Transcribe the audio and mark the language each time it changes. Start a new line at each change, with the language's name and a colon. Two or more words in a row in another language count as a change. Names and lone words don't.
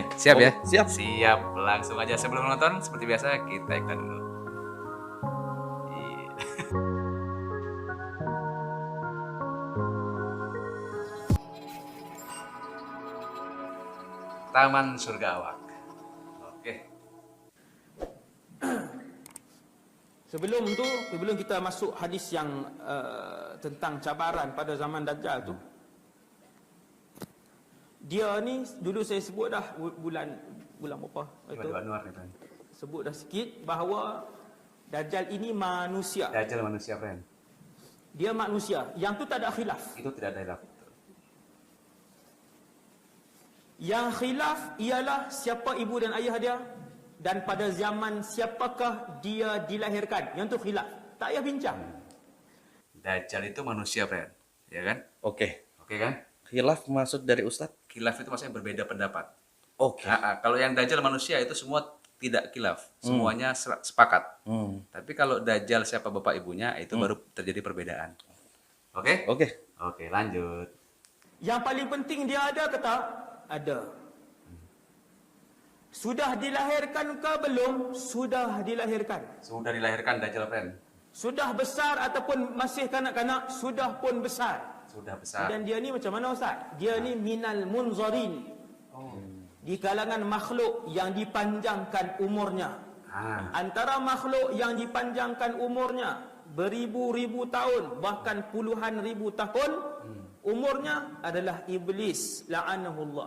Indonesian: siap ya? Siap. Langsung aja sebelum menonton seperti biasa kita iklan dulu. Taman Surga Awak. Oke.
Malay: Sebelum kita masuk hadis yang tentang cabaran pada zaman Dajjal tu, dia ni dulu saya sebut dah bulan berapa itu, Anwar nih, friend. sebut dah sikit bahawa Dajjal ini manusia. Dajjal manusia, friend. Dia manusia. Yang tu tak ada khilaf. Itu tidak ada khilaf. Yang khilaf ialah siapa ibu dan ayah dia, dan pada zaman siapakah dia dilahirkan. Yang tu khilaf. Tak payah bincang. Dajjal itu manusia, friend. Ya kan? Oke. Oke kan?
Indonesian: Khilaf maksud dari Ustadz? Khilaf itu maksudnya berbeda pendapat. Oke. Kalau yang Dajjal manusia itu semua tidak khilaf. Semuanya sepakat. Tapi kalau Dajjal siapa bapak ibunya, itu baru terjadi perbedaan. Oke? Oke, lanjut.
Malay: Yang paling penting dia ada ke tak? Ada. Sudah dilahirkan ke belum? Sudah dilahirkan. Sudah dilahirkan Dajjal, friend. Sudah besar ataupun masih kanak-kanak? Sudah pun besar. Sudah besar. Dan dia ni macam mana, Ustaz? Dia ni
Arabic: minal munzarin.
Malay: Di kalangan makhluk yang dipanjangkan umurnya. Antara makhluk yang dipanjangkan umurnya beribu-ribu tahun, bahkan puluhan ribu tahun, umurnya adalah iblis la'anahullah.